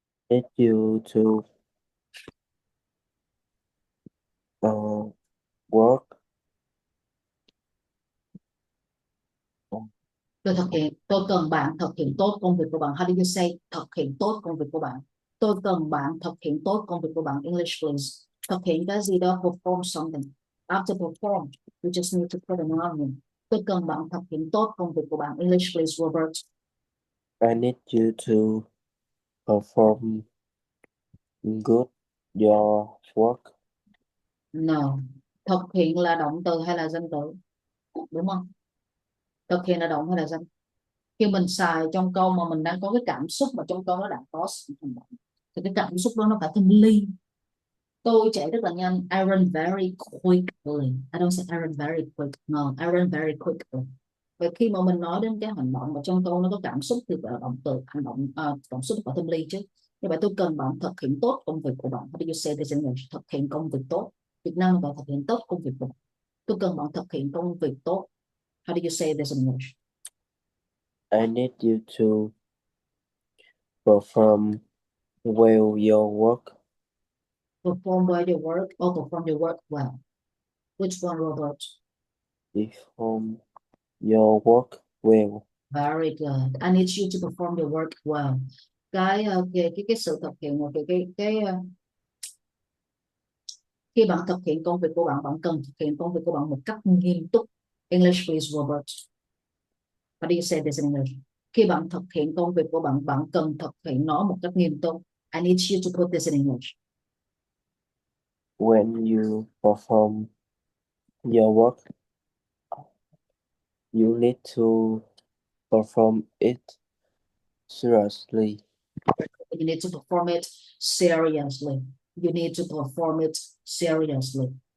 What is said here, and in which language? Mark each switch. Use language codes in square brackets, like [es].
[en] Need you to uh, work on [vi] Tôi cần bạn thực hiện tốt công việc của bạn. [en] How do you say [vi] thực hiện tốt công việc của bạn? Tôi cần bạn thực hiện tốt công việc của bạn. [en] English please. [vi] Thực hiện cái gì đó, [en] perform something. After perform, you just need to put an on. [vi] Tôi cần bạn thực hiện tốt công việc của bạn. [en] English please, Robert. I need you to perform good your work. No. [vi] Thực hiện là động từ hay là danh từ? Đúng không? Thực hiện là động hay là danh? Khi mình xài trong câu mà mình đang có cái cảm xúc mà trong câu nó đã có sự hành động, thì cái cảm xúc đó nó phải thanh ly. Tôi chạy rất là nhanh. [en] I run very quickly. I don't say I run very quick. No, I run very quickly. [vi] Vậy khi mà mình nói đến cái hành động mà trong câu nó có cảm xúc thì phải là động từ hành động, cảm xúc phải thêm ly chứ. Như vậy tôi cần bạn thực hiện tốt công việc của bạn. [en] How do you say this in English? [vi] Thực hiện công việc tốt. Việt Nam bạn thực hiện tốt công việc của bạn. Tôi cần bạn thực hiện công việc tốt. [en] How do you say this in English? I need you to perform well your work. Perform well your work or perform your work well. Which one, Robert? Perform your work well. Very good. I need you to perform your work well. [vi] Cái sự thực hiện một khi bạn thực hiện công việc của bạn, bạn cần thực hiện công việc của bạn một cách nghiêm túc. [en] English please, Robert. How do you say this in English? [vi] Khi bạn thực hiện công việc của bạn, bạn cần thực hiện nó một cách nghiêm túc. [en] I need you to put this in English. When you perform your work, you need to perform it seriously. You need to perform it seriously. You need to perform it seriously.